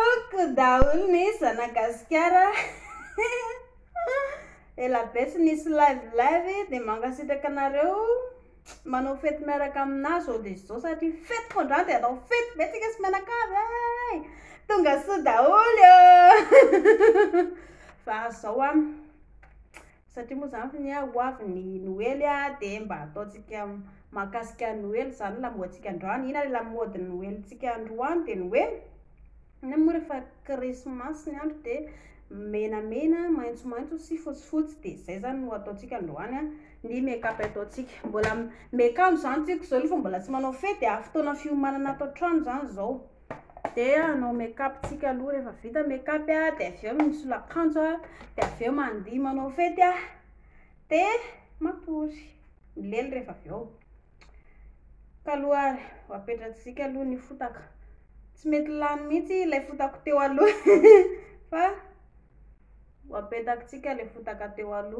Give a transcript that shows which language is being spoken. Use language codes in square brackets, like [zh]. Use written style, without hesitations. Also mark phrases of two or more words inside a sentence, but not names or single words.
[mg] Fetiko daholo ny Zanagasikara. Elabe tsy nisy live dia mangasitraka anareo manao fety miaraka aminazy zao dia zao satria fetiko androany dia atao fety betsika sy mianakavy tonga soa daholo fa zao satria moa zany ny ho avy ny Noely dia mba ataontsika mahakasika Noely zany lamoantsika androany. Ina ilay lamaody Noelyntsika androany dia Noely ny moa rehefa Krismasy ny andro dia menamena maitsomaitso sy fotsifotsy dia zay zany no ataontsika androany ny make-up ataontsika. Mbola make-up zany tsika zao fa mbola tsy manao fety fotoana fiomanana ato an-trano zany zao dia anao make-up tsika aloha. Rehefa vita make-up dia avy eo misolo akanjo dia avy eo mandihy manao fety dia matory milely rehefa avy eo kaloha apetratsika aloha ny fotaka. Tsy mety lany mihitsy ilay fotako teo aloha fa apetraksika ilay fotaka teo aloha.